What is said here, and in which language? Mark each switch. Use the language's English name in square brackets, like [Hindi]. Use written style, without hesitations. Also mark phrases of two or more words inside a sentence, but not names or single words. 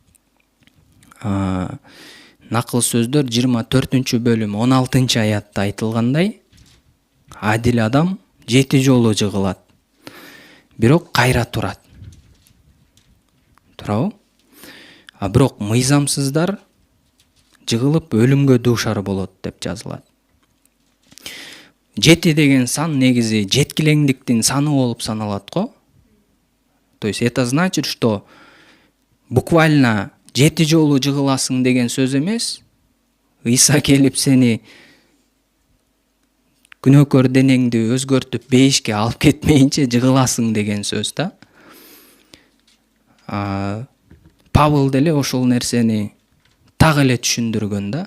[Kyrgyz] Накыл сөздөр 24-бөлүм 16-аятта айтылгандай, адил адам 7 жолу жыгылат, бирок кайра турат. Туурабы? Бирок мыйзамсыздар жыгылып өлүмгө дуушар болот деп жазылат. 7 деген сан негизи жеткилеңдиктин саны болуп саналат го. [Russian] То есть это значит, что буквально 7 [Kyrgyz] жолу жыгыласың деген сөз эмес. Ыйса келип сени күнөөкөр денеңди өзгөртүп бейишке алып кетмейинче жыгыласың деген сөз да. Павыл деле ошол нерсени так эле түшүндүргөн да.